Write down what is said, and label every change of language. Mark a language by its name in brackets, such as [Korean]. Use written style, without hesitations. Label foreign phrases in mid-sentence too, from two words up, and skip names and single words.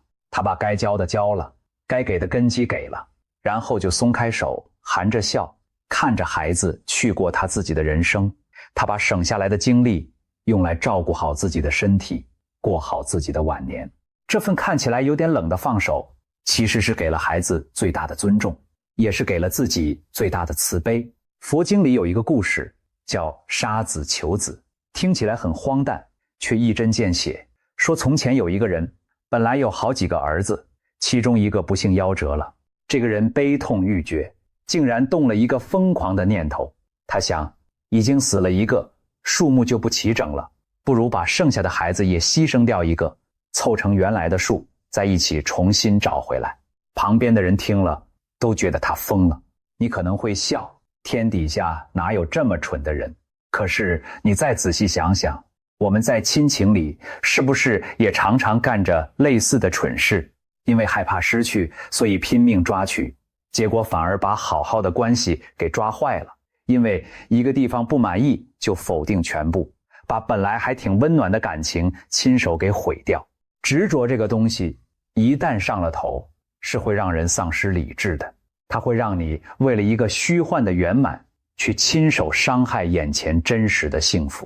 [Chinese] 他把該交的交了，該給的根基給了，然後就鬆開手，含着笑，看着孩子去過他自己的人生。他把省下來的精力用來照顧好自己的身體，過好自己的晚年。這份看起來有點冷的放手，其實是給了孩子最大的尊重，也是給了自己最大的慈悲。佛經裡有一個故事叫殺子求子，聽起來很荒誕，卻一針見血。說從前有一個人，本來有好幾個兒子，其中一個不幸夭折了。這個人悲痛欲絕，竟然動了一個瘋狂的念頭。他想，已經死了一個，數目就不齊整了，不如把剩下的孩子也犧牲掉一個，湊成原來的數，再一起重新找回來。旁邊的人聽了都覺得他瘋了。你可能会笑，天底下哪有這麼蠢的人？可是你再仔細想想，我們在親情裡是不是也常常幹着類似的蠢事？因為害怕失去，所以拼命抓取，結果反而把好好的關係給抓壞了。因為一個地方不滿意，就否定全部，把本來還挺溫暖的感情親手給毀掉。執着這個東西一旦上了頭，是會讓人喪失理智的。它會讓你為了一個虛幻的圓滿，去親手傷害眼前真實的幸福。